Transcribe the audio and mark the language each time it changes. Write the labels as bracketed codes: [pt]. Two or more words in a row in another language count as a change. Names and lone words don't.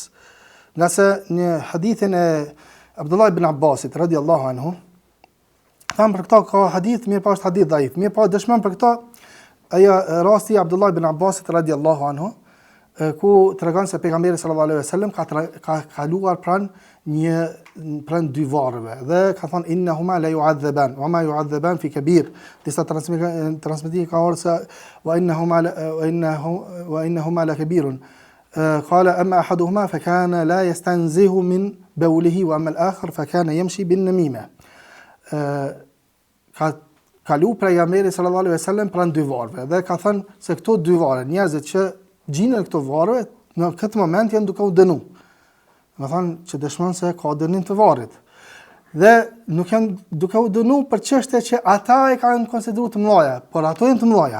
[sq] Nga se një hadithin e Abdullah ibn Abbasit [ar] رضي الله عنه, [sq] thamë për këta ka hadith, mirë pa është hadith dhaif, mirë pa dëshmon për këta ajo rasti i Abdullah ibn Abbasit [ar] رضي الله عنه, [sq] ku tregon se pejgamberi [ar] صلى الله عليه وسلم [sq] ka kaluar pranë dy varreve dhe ka thënë [ar] إنهما ليعذبان وما يعذبان في كبير. [sq] Disa transmetimi ka ardhur se [ar] وإنهما لكبير. قال أما أحدهما فكان لا يستنزه من بوله وأما الآخر فكان يمشي بالنميمة. [sq] Ka kalu pejgamberi [ar] صلى الله عليه وسلم [sq] pranë dy varreve dhe ka thënë se këto dy varre, njerëzit që gjinen këto varre në këtë moment janë duke u dënu. Do thënë që dëshmon se ka dënim të varrit. Dhe nuk janë duke u dënu për çështje që ata e kanë konsideruar të mëdha, por ato janë të mëdha.